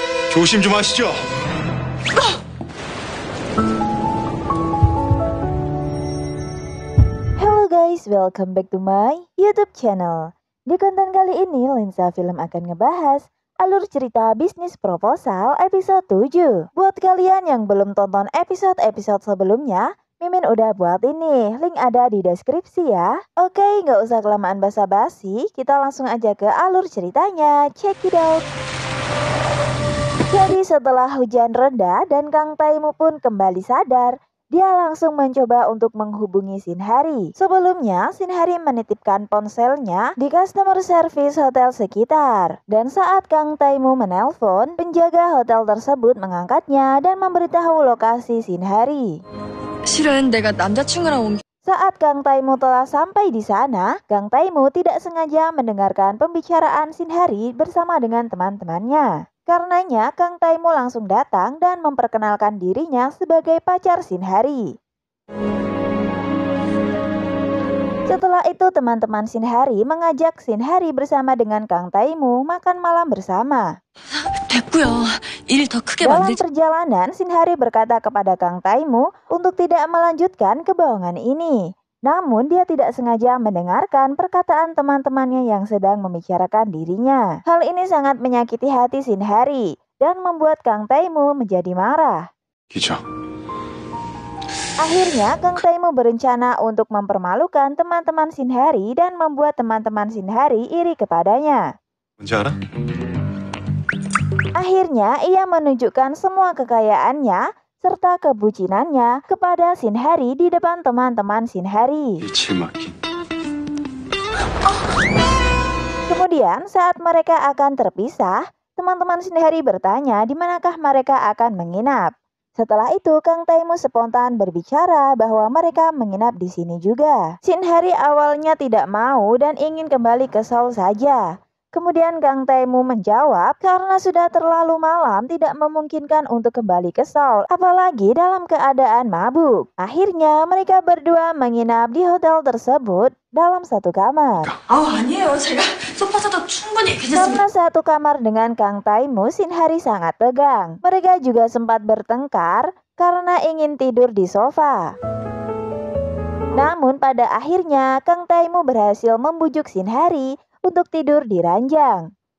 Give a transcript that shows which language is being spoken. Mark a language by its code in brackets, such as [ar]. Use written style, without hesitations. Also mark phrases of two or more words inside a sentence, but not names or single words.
[ko] 조심 좀 하시죠. [en] Hello guys, welcome back to my YouTube channel. [id] Di konten kali ini, Lensa Film akan ngebahas alur cerita bisnis proposal episode 7. Buat kalian yang belum tonton episode-episode sebelumnya, Mimin udah buat ini, link ada di deskripsi ya. Oke, nggak usah kelamaan basa-basi, kita langsung aja ke alur ceritanya. [en] Check it out. [id] Jadi setelah hujan reda dan Kang Taimu pun kembali sadar, dia langsung mencoba untuk menghubungi Shinhari. Sebelumnya, Shinhari menitipkan ponselnya di [en] customer service [id] hotel sekitar. Dan saat Kang Taimu menelpon, penjaga hotel tersebut mengangkatnya dan memberitahu lokasi Shinhari. [ko] 실은 내가 남자친구랑 온 [id] Saat Kang Taimu telah sampai di sana, Kang Taimu tidak sengaja mendengarkan pembicaraan Shinhari bersama dengan teman-temannya. Karenanya, Kang Taimu langsung datang dan memperkenalkan dirinya sebagai pacar Shinhari. Setelah itu, teman-teman Shinhari mengajak Shinhari bersama dengan Kang Taimu makan malam bersama. [ko] 됐고요. 일 더 크게 [id] Dalam [ko] 만들지. [id] perjalanan, Shinhari berkata kepada Kang Taimu untuk tidak melanjutkan kebohongan ini. Namun dia tidak sengaja mendengarkan perkataan teman-temannya yang sedang membicarakan dirinya. Hal ini sangat menyakiti hati Shinhari dan membuat Kang Taimu menjadi marah. [ko] 기자, [id] Akhirnya Kang Taimu berencana untuk mempermalukan teman-teman Shinhari dan membuat teman-teman Shinhari iri kepadanya. [ko] 뭔지 알아? [id] Akhirnya ia menunjukkan semua kekayaannya serta kebucinannya kepada Shinhari di depan teman-teman Shinhari. [ko] 일칠 막힌. [id] Kemudian saat mereka akan terpisah, teman-teman Shinhari bertanya di manakah mereka akan menginap. Setelah itu Kang Taimu spontan berbicara bahwa mereka menginap di sini juga. Shinhari awalnya tidak mau dan ingin kembali ke Seoul saja. Kemudian Kang Taimu menjawab karena sudah terlalu malam tidak memungkinkan untuk kembali ke Seoul, apalagi dalam keadaan mabuk. Akhirnya mereka berdua menginap di hotel tersebut dalam satu kamar. [ko] 아니에요. 제가 소파자도 충분히 [id] Karena satu kamar dengan Kang Taimu, Shinhari sangat tegang. Mereka juga sempat bertengkar karena ingin tidur di sofa. Namun pada akhirnya Kang Taimu berhasil membujuk Shinhari untuk tidur di ranjang.